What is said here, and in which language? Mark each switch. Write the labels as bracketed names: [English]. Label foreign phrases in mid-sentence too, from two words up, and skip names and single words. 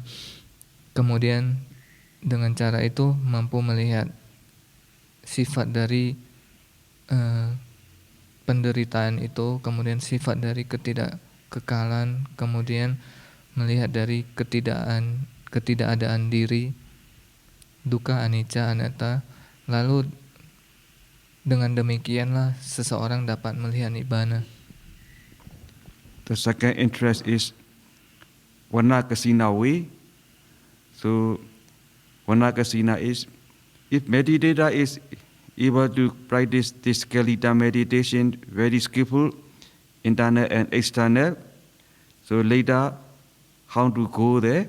[Indonesian] Kemudian dengan cara itu mampu melihat sifat dari penderitaan itu, kemudian sifat dari ketidakkekalan, kemudian melihat dari ketidakadaan diri, [Pali] dukkha, anicca, anatta. [Indonesian] Lalu dengan demikianlah seseorang dapat melihat nibbana. [English] The second interest is Vanakasina way. So Vanakasina is, if meditator is able to practice this skeleton meditation very skillful, internal and external, so later how to go there?